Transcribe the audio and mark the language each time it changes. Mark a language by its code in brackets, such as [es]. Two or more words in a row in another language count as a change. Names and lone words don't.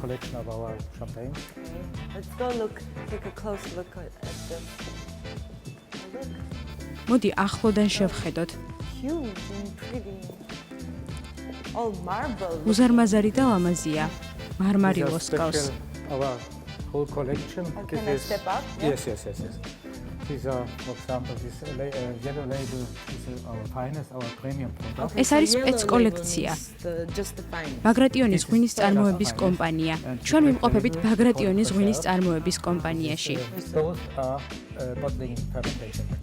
[ka] მოდი ახლოდან შევხედოთ. უზარმაზარი და ლამაზია. მარმარი ლოსკავს. [en] Our whole collection. Can I step up? Yes. These are, for example, this yellow label is our finest, our premium product. [ka] ეს არის სპეც კოლექცია. ბაგრატიონის ღვინის წარმოების კომპანია. ჩვენ ვიმყოფებით ბაგრატიონის ღვინის წარმოების კომპანიაში. [en] Those are bottling fermentation.